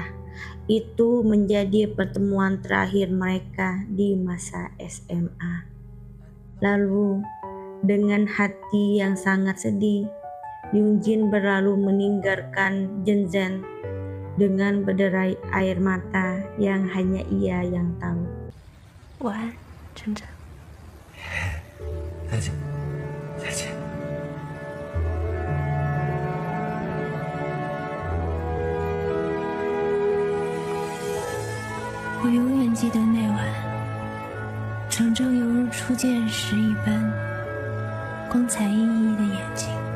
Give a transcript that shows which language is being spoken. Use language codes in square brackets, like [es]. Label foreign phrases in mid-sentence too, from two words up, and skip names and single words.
[id] Itu menjadi pertemuan terakhir mereka di masa SMA. Lalu, dengan hati yang sangat sedih, Yunjin berlalu meninggalkan Jenseng dengan berderai air mata yang hanya ia yang tahu. [zh] 晚安，晨晨。再见，再见。我永远记得那晚，程程犹如初见时一般，光彩熠熠的眼睛。